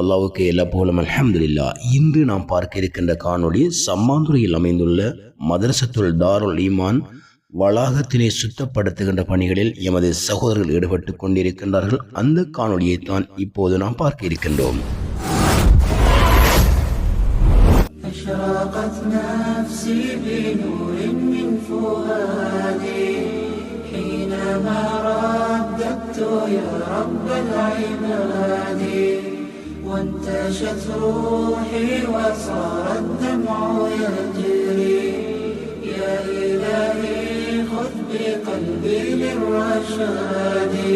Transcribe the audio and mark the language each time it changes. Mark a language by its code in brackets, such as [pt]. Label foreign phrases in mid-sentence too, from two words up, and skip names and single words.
[ta] அல்லாஹ்வுக்கு எல்லா புகழும், அல்ஹம்துலில்லாஹ். இன்று நாம் பார்க்க இருக்கின்ற காணொலி சம்மாந்துறையில் அமைந்துள்ள மதரசத்துல் தாருல் ஈமான் வளாகத்தினை சுத்தப்படுத்துகின்ற பணிகளில் எமது சகோதரர்கள் ஈடுபட்டு கொண்டிருக்கின்றார்கள். அந்த காணொலியை தான் இப்போது நாம் பார்க்க இருக்கின்றோம். [ar] أشرقت نفسي بنور من فؤادي حينما رددت يا رب العباد وانتشت روحي وصار الدمع يجري يا إلهي خذ بقلبي للرشاد